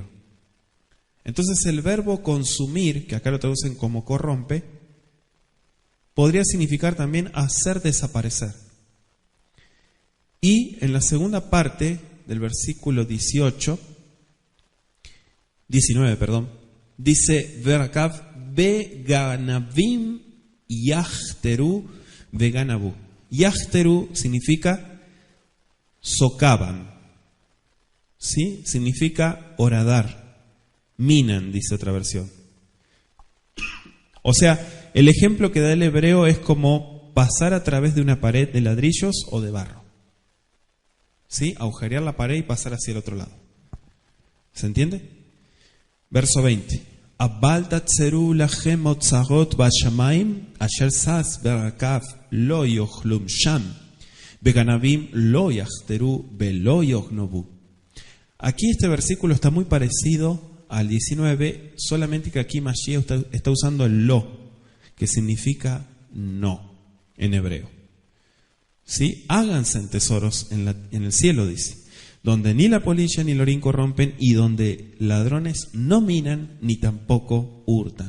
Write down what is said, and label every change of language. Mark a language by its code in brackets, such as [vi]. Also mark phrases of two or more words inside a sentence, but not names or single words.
[es] Entonces el verbo consumir, que acá lo traducen como corrompe, podría significar también hacer desaparecer. Y en la segunda parte del versículo 19, dice [he] ורקב וגנבים יחתרו וגנבו. [es] Yachteru significa socavan, ¿sí? Significa horadar. Minan, dice otra versión. O sea, el ejemplo que da el hebreo es como pasar a través de una pared de ladrillos o de barro. ¿Sí? Agujerear la pared y pasar hacia el otro lado. ¿Se entiende? Verso 20. [he] אבל תאצרו לכם אוצרות בשמים אשר עש ורקב לא יאכלום שם וגנבים לא יחתרו ולא יגנבו. [es] Aquí este versículo está muy parecido al 19, solamente que aquí Mashiach está usando el lo, que significa no, en hebreo. ¿Sí? Háganse tesoros en el cielo, dice, donde ni la polilla ni el orín corrompen y donde ladrones no minan ni tampoco hurtan.